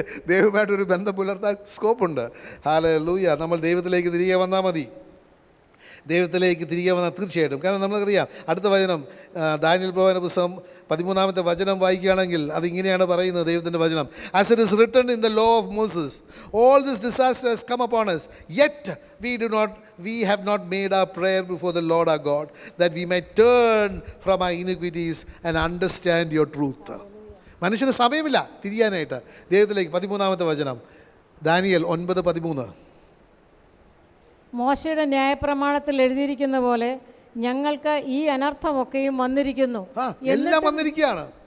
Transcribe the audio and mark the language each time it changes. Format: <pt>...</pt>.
<ml>ദൈവമായിട്ടൊരു ബന്ധം പുലർത്താൻ സ്കോപ്പുണ്ട്. ഹല്ലേലൂയ. നമ്മൾ ദൈവത്തിലേക്ക് തിരികെ വന്നാൽ മതി. ദൈവത്തിലേക്ക് തിരികെ വന്നാൽ തീർച്ചയായിട്ടും. കാരണം നമുക്കറിയാം അടുത്ത വചനം, ദാനിയേൽ പ്രവചന പുസ്തകം 13-ാമത്തെ വചനം വായിക്കുകയാണെങ്കിൽ അതിങ്ങനെയാണ് പറയുന്നത്, ദൈവത്തിൻ്റെ വചനം.</ml> <en>As it is written in the law of Moses, all this disaster has come upon us, yet we have not made our prayer before the Lord our God, that we may turn from our iniquities and understand your truth.</en> <ml>മനുഷ്യന് സമയമില്ല തിരിയാനായിട്ട് ദൈവത്തിലേക്ക്. 13-ാമത്തെ വചനം, Daniel 9:13. മോശയുടെ ന്യായപ്രമാണത്തിൽ എഴുതിയിരിക്കുന്ന പോലെ ഞങ്ങൾക്ക് ഈ അനർത്ഥമൊക്കെയും വന്നിരിക്കുന്നു. എല്ലാം വന്നിരിക്കുകയാണ്.</ml>